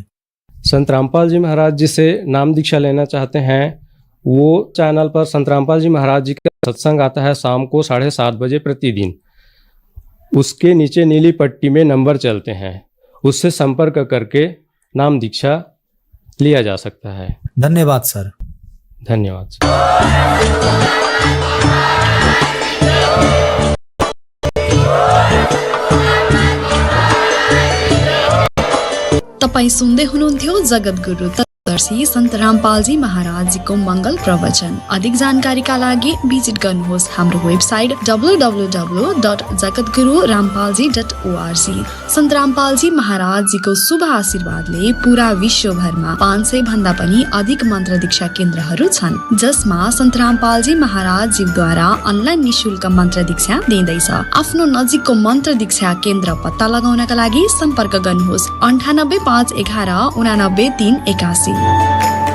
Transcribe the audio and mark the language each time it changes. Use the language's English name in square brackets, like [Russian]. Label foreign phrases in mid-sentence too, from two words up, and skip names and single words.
[Hindi] संत रामपाल जी महाराज जी से नाम दीक्षा लेना चाहते हैं, वो चैनल पर संत रामपाल जी महाराज जी का सत्संग आता है शाम को 7:30 बजे प्रतिदिन। उसके नीचे नीली पट्टी में नंबर चलते हैं, उससे संपर्क करके नाम दीक्षा लिया जा सकता है। धन्यवाद सर। धन्यवाद। [Nepali] तपाईं सुन्दै हुनुहुन्थ्यो जगत गुरु तत्वदर्शी संत रामपाल जी महाराज जी को मंगल प्रवचन। अधिक जानकारीका लागि भिजिट गर्नुहोस् हाम्रो वेबसाइट www.jagatgururampalji.org। संत रामपाल जी महाराज जी को शुभ आशीर्वादले पूरा विश्वभरमा 500 भन्दा पनि अधिक मन्त्र दीक्षा केन्द्रहरू छन्, जसमा संत रामपाल जी महाराज जीद्वारा अनलाइन निशुल्क मन्त्र दीक्षा दिँदैछ। आफ्नो नजिकको मन्त्र दीक्षा केन्द्र पत्ता लगाउनका लागि सम्पर्क गर्नुहोस् 98 511 89 381।